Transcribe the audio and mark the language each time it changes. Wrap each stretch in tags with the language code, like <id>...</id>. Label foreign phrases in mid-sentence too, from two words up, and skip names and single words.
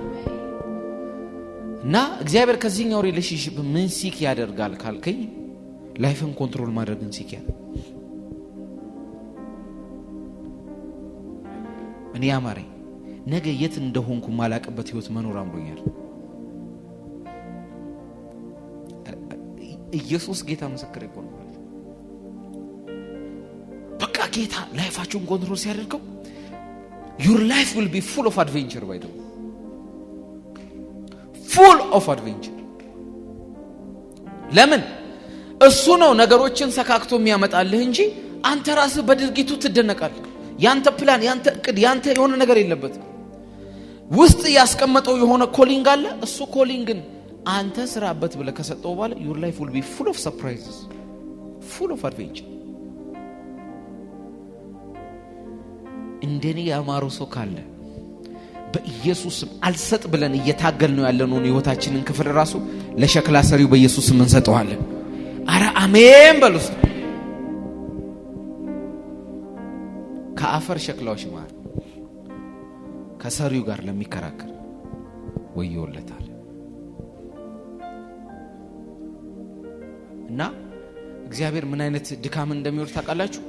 <am>እና እግዚአብሔር ከዚህኛው ሪሌሽንሺፕ ምን ሲክ ያደርጋል ካልከኝ</am> <en>life control</en> <am>ማድረግን ሲክ ያደርጋል። እኔ ያማረኝ ነገ የት እንደሆንኩ ማላቀበት ህይወት መኖር አምሮኛል። ኢየሱስ ጌታ ምስክር ይቆም። በቃ ጌታ</am> <en>life control</en> <am>ሲያደርገው</am> <en>your life will be full of adventure by the way. full of adventure።</en> <am>ለምን እሱ ነው ነገሮችን ሰካክቶ የሚያመጣልህ እንጂ አንተ ራስህ በድርጊቱ ትደነቃለህ። ያንተ ፕላን ያንተ እቅድ ያንተ የሆነ ነገር የለበትም። ውስጥ ያስቀመጠው የሆነ ኮሊንግ አለ። እሱ ኮሊንግን አንተ ስራበት ብለህ ከሰጠው በኋላ</am> <en>your life will be full of surprises, full of adventure።</en> <am>እንደኔ ያማሩ ሰው ካለ በኢየሱስም አልሰጥ ብለን እየታገል ነው ያለነው ህይወታችንን ክፍል ራሱ ለሸክላ ሰሪው በኢየሱስም እንሰጠዋለን። አረ አሜን በሉስ። ከአፈር ሸክላዎች ማለት ከሰሪው ጋር ለሚከራከር ወዮለታል። እና እግዚአብሔር ምን አይነት ድካም እንደሚወርድ ታውቃላችሁ?</am>